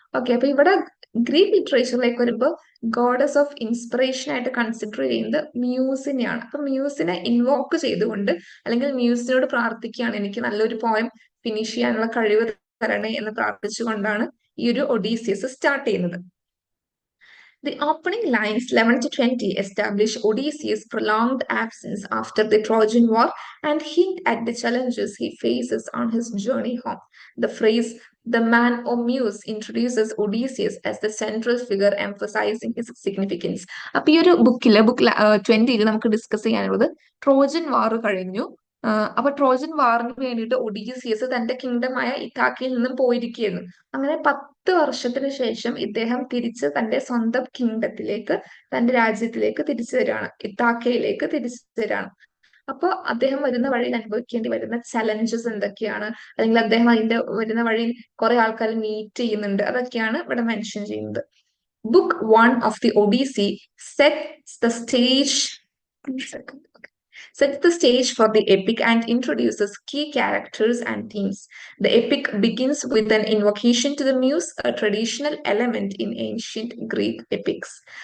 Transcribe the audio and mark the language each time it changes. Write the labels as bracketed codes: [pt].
[ml] Okay, അപ്പൊ ഇവിടെ Greek ലിറ്ററേച്ചറിലേക്ക് വരുമ്പോൾ ഗോഡസ് ഓഫ് ഇൻസ്പിറേഷൻ ആയിട്ട് കൺസിഡർ ചെയ്യുന്നത് മ്യൂസിനെയാണ്. അപ്പൊ മ്യൂസിനെ ഇൻവോക്ക് ചെയ്തുകൊണ്ട് അല്ലെങ്കിൽ മ്യൂസിനോട് പ്രാർത്ഥിക്കുകയാണ്, എനിക്ക് നല്ലൊരു പോയം ഫിനിഷ് ചെയ്യാനുള്ള കഴിവ് തരണേ എന്ന് പ്രാർത്ഥിച്ചുകൊണ്ടാണ് ഈ ഒരു ഒഡീസിയസ് സ്റ്റാർട്ട് ചെയ്യുന്നത്. [en] The opening lines 11 to 20 establish Odysseus' prolonged absence after the Trojan War and hint at the challenges he faces on his journey home. The phrase "the man or muse" introduces Odysseus as the central figure, emphasizing his significance. [ml] അപ്പൊ ഈ ഒരു book 20 നമുക്ക് discuss ചെയ്യാനുള്ളത് Trojan വാർ കഴിഞ്ഞു. അപ്പൊ Trojan വാറിന് വേണ്ടിയിട്ട് Odysseus തന്റെ കിങ്ഡമായ ഇഥാക്കയിൽ നിന്നും പോയിരിക്കുകയായിരുന്നു. അങ്ങനെ 10 വർഷത്തിന് ശേഷം ഇദ്ദേഹം തിരിച്ച് തന്റെ സ്വന്തം കിങ്ഡത്തിലേക്ക്, തന്റെ രാജ്യത്തിലേക്ക് തിരിച്ചു വരികയാണ്, ഇത്താക്കയിലേക്ക് തിരിച്ചു വരികയാണ്. അപ്പൊ അദ്ദേഹം വരുന്ന വഴിയിൽ അനുഭവിക്കേണ്ടി വരുന്ന ചലഞ്ചസ് എന്തൊക്കെയാണ്, അല്ലെങ്കിൽ അദ്ദേഹം അതിന്റെ വരുന്ന വഴിയിൽ കുറെ ആൾക്കാർ മീറ്റ് ചെയ്യുന്നുണ്ട്, അതൊക്കെയാണ് ഇവിടെ മെൻഷൻ ചെയ്യുന്നത്. [en] Book 1 of the Odyssey sets the stage. One second. Okay. Sets the stage for the epic and introduces key characters and themes. The epic begins with an invocation to the muse, a traditional element in ancient Greek epics.